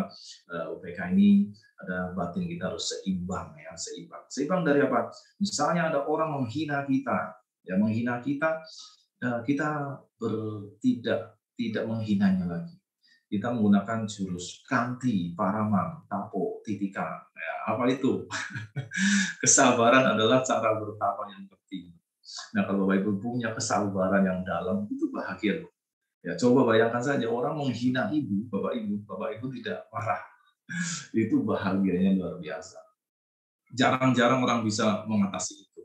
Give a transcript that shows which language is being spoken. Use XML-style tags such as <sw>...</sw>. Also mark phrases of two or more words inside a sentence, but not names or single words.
<id>Upekkha ini ada batin kita harus seimbang, ya, seimbang dari apa? Misalnya ada orang menghina kita, ya, menghina kita, kita tidak menghinanya lagi. Kita menggunakan jurus kanti,</id> <pi>paramang, tapo, titika.</pi> <id>Ya, apa itu? Kesabaran adalah cara bertapa yang penting. Nah, kalau Bapak Ibu punya kesabaran yang dalam, itu bahagia. Ya, coba bayangkan saja orang menghina Ibu, Bapak Ibu tidak marah. Itu bahagianya luar biasa. Jarang-jarang orang bisa mengatasi itu.</id>